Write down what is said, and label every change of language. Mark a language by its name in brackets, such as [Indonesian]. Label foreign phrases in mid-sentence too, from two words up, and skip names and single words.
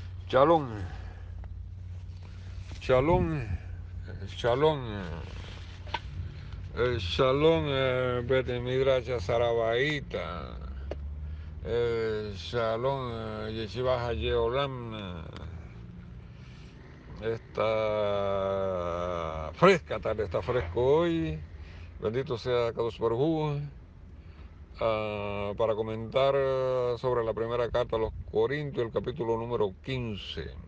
[Hebrew] שלום, שלום, שלום, שלום, בית מדרש Sarabaita, שלום, ישיבה חיי עולם, [Spanish] está fresca tarde, está fresco hoy, bendito sea [Hebrew] קדוש ברוך הוא, [Spanish] para comentar sobre la primera carta a los Corintios, el capítulo número 15.